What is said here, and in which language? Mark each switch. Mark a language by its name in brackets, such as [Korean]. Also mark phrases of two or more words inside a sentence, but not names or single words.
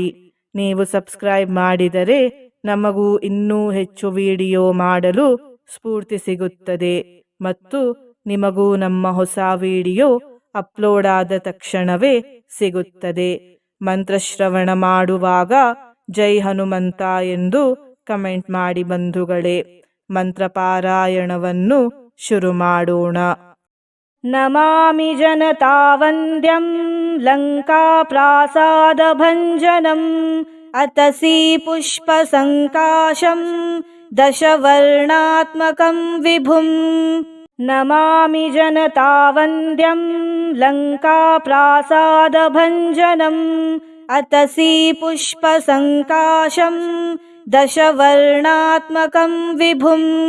[Kannada] ನೀವು ಸಬ್ಸ್ಕ್ರೈಬ್ ಮಾಡಿದರೆ ನಮಗೂ ಇನ್ನೂ ಹೆಚ್ಚು ವಿಡಿಯೋ ಮಾಡಲು ಸ್ಫೂರ್ತಿ ಸಿಗುತ್ತದೆ ಮತ್ತು ನಿಮಗೂ ನಮ್ಮ ಹೊಸ ವಿಡಿಯೋ ಅಪ್ಲೋಡ್ ಆದ ತಕ್ಷಣವೇ ಸಿಗುತ್ತದೆ. ಮಂತ್ರಶ್ರವಣ ಮಾಡುವಾಗ ಜೈ ಹನುಮಂತ ಎಂದು ಕಮೆಂಟ್ ಮಾಡಿ ಬಂಧುಗಳೇ. ಮಂತ್ರ ಪಾರಾಯಣವನ್ನು ಶುರು ಮಾಡೋಣ. [Sanskrit] ನಮಾಮಿ ಜನತಾವಂದ್ಯಂ ಲಂಕಾ ಪ್ರಾಸಾದ ಭಂಜನಂ ಅತಸಿ ಪುಷ್ಪ ಸಂಕಾಶಂ ದಶವರ್ಣಾತ್ಮಕಂ ವಿಭುಂ. ನಮಾಮಿ ಜನತಾವಂದ್ಯಂ ಲಂಕಾ ಪ್ರಾಸಾದ ಭಂಜನಂ ಅತಸಿ ಪುಷ್ಪ ಸಂಕಾಶಂ ದಶವರ್ಣಾತ್ಮಕಂ ವಿಭುಂ.